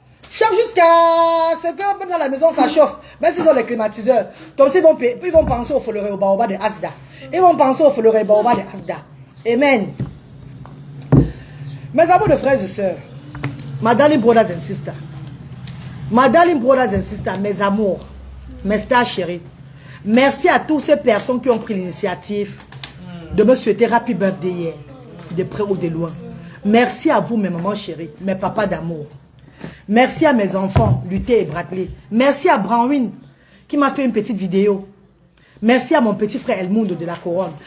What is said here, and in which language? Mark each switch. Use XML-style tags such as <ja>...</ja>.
<fr>Chauffe jusqu'à ce que même dans la maison ça chauffe. Même s'ils ont les climatiseurs. Donc ils vont penser au foloré au baobab de Asda. Ils vont penser au foloré au baobab de Asda. Amen. Mes amours de frères et sœurs.</fr> <en>My darling brothers and sisters. My darling brothers and sisters.</en> <fr>Mes amours. Mes stars chéris. Merci à toutes ces personnes qui ont pris l'initiative de me souhaiter</fr> <en>happy birthday</en> <fr>hier. De près ou de loin. Merci à vous mes mamans chéries. Mes papas d'amour. Merci à mes enfants, Luther et Bradley. Merci à Branwin, qui m'a fait une petite vidéo. Merci à mon petit frère Elmundo de la Couronne.</fr>